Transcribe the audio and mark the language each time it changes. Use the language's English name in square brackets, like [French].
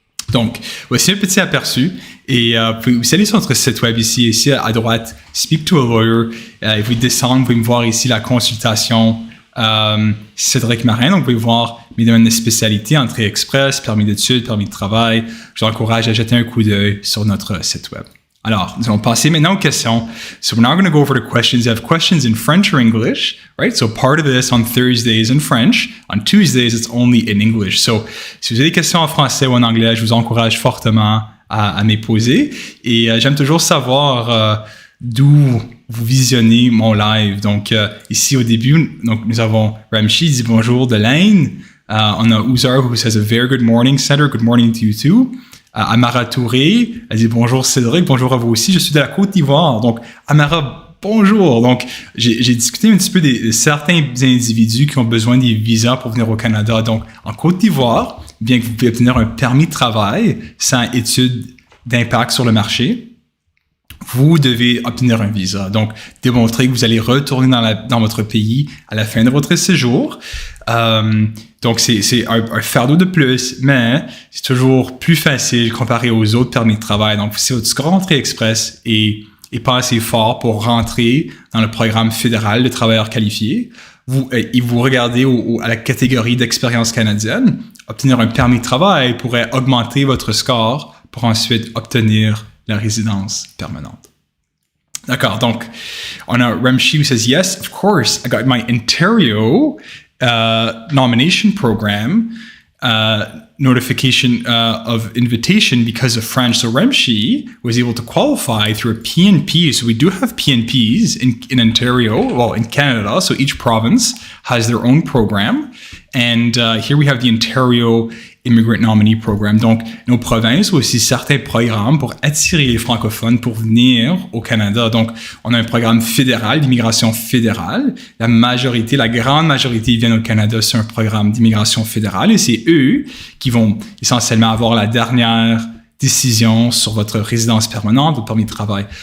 [French] Donc, voici un petit aperçu. Et vous pouvez aussi aller sur notre site web ici à droite, Speak to a Lawyer. Et vous descendez, vous pouvez me voir ici la consultation Cédric Marin. Donc, vous pouvez voir mes domaines de spécialité, entrée express, permis d'études, permis de travail. Je vous encourage à jeter un coup d'œil sur notre site web. Alors, nous allons passer maintenant aux questions. [English] So we're now going to go over the questions. You have questions in French or English, right? So part of this on Thursday is in French. On Tuesdays, it's only in English. [French] So, si vous avez des questions en français ou en anglais, je vous encourage fortement à m'y poser. Et j'aime toujours savoir d'où vous visionnez mon live. Donc, ici au début, nous avons Ramshi qui dit bonjour de l'Inde. On a [English] Ouzar who says a very good morning, Cédric. Good morning to you too. [French] Amara Touré, elle dit bonjour Cédric, bonjour à vous aussi. Je suis de la Côte d'Ivoire. Donc, Amara, bonjour. Donc, j'ai discuté un petit peu de certains individus qui ont besoin des visas pour venir au Canada. Donc, en Côte d'Ivoire, bien que vous puissiez obtenir un permis de travail sans étude d'impact sur le marché, vous devez obtenir un visa. Donc, démontrer que vous allez retourner dans votre pays à la fin de votre séjour. Donc, c'est un fardeau de plus, mais c'est toujours plus facile comparé aux autres permis de travail. Donc, si votre score Entrée Express est pas assez fort pour rentrer dans le programme fédéral de travailleurs qualifiés, vous regardez à la catégorie d'expérience canadienne, obtenir un permis de travail pourrait augmenter votre score pour ensuite obtenir la résidence permanente. D'accord, donc on a [English] Remshi who says, yes, of course, I got my Ontario nomination program notification of invitation because of French. So Remshi was able to qualify through a PNP. So we do have PNPs in Ontario, well, in Canada. So each province has their own program. And here we have the Ontario Immigrant Nominee Program. [French] Donc, nos provinces ont aussi certains programmes pour attirer les francophones pour venir au Canada. Donc, on a un programme fédéral, d'immigration fédérale. La grande majorité viennent au Canada sur un programme d'immigration fédérale et c'est eux qui vont essentiellement avoir la dernière décision sur votre résidence permanente, votre permis de travail.